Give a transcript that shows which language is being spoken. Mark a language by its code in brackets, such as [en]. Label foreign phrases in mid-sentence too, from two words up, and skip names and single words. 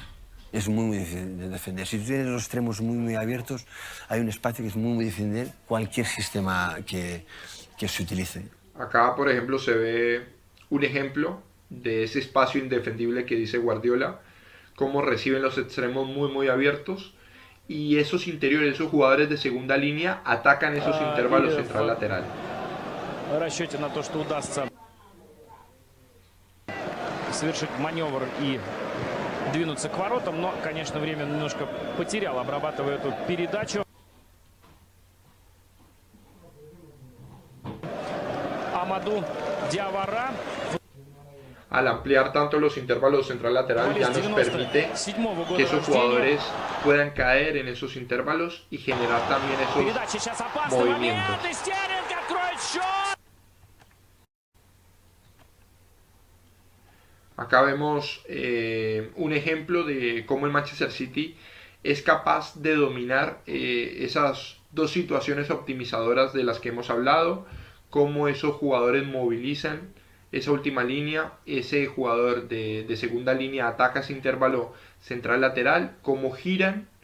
[es] Es muy, muy difícil de defender. Si tú tienes los extremos muy, muy abiertos, hay un espacio que es muy, muy difícil de defender cualquier sistema que se utilice. Acá, por ejemplo, se ve un ejemplo de ese espacio indefendible que dice Guardiola, cómo reciben los extremos muy, muy abiertos y esos interiores, esos jugadores de segunda línea atacan esos intervalos central-lateral. [ru] В расчете на то, что удастся совершить маневр и двинуться к воротам, но, конечно, время немножко потерял, обрабатывая эту передачу. Амаду Диавара. [es] Al ampliar tanto los intervalos central-lateral ya nos permite que esos jugadores puedan caer en esos intervalos y generar también esos [ru] Передача сейчас опасный [es] movimientos. [ru] момент, и Стерлинг откроет счет! [es] Acá vemos un ejemplo de cómo el Manchester City es capaz de dominar esas dos situaciones optimizadoras de las que hemos hablado, cómo esos jugadores movilizan esa última línea, ese jugador de segunda línea ataca ese intervalo central-lateral, cómo giran